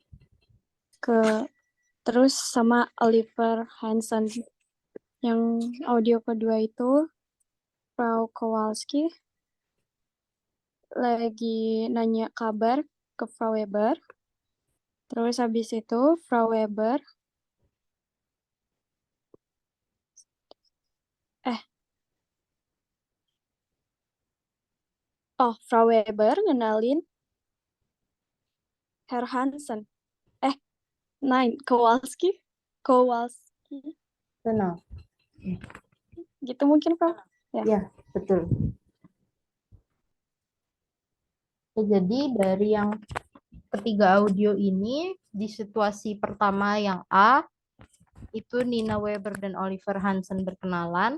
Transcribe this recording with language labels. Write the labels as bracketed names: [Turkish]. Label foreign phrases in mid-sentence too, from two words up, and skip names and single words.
[Indonesian] Terus sama Oliver Hansen. Yang audio kedua itu, Frau Kowalski lagi nanya kabar ke Frau Weber. Terus habis itu Frau Weber Frau Weber ngenalin Herr Hansen. [German] Nein, Kowalski. [Indonesian] Benar. Gitu mungkin, Frau? Ya, betul. Jadi dari yang ketiga audio ini, di situasi pertama yang A, itu Nina Weber dan Oliver Hansen berkenalan.